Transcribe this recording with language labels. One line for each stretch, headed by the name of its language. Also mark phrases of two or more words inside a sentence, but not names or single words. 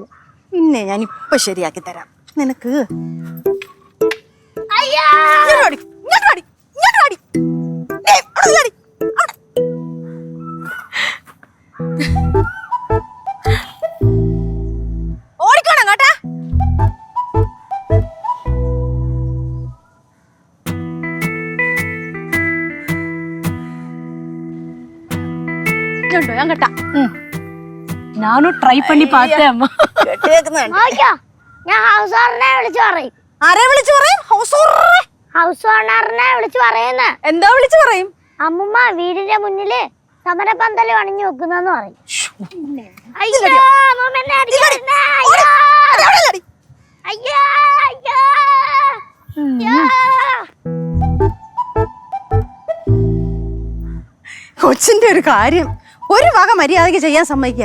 Malayalam: പിന്നെ ഞാൻ ഇപ്പൊ ശരിയാക്കി തരാം നിനക്ക്. ഓടിക്കോണം കേട്ടാ. ഞാൻ കേട്ടാ.
Tamil: நானும் ட்ரை பண்ணி பார்த்தேன் அம்மா.
Malayalam: ഞാൻ ഹൗസ് ഓണറിനെ വിളിച്ചു പറയും. ആരെ വിളിച്ചു പറയും? ഹൗസ് ഓണറിനെ വിളിച്ചു പറയുന്ന. എന്താ വിളിച്ചു പറയും? അമ്മുമ്മ വീടിന്റെ മുന്നില് സമരപന്തല് പണിഞ്ഞു വെക്കുന്നെന്ന് പറയും. കൊച്ചിന്റെ ഒരു കാര്യം ഒരു വക മര്യാദയ്ക്ക് ചെയ്യാൻ സമ്മതിക്കല.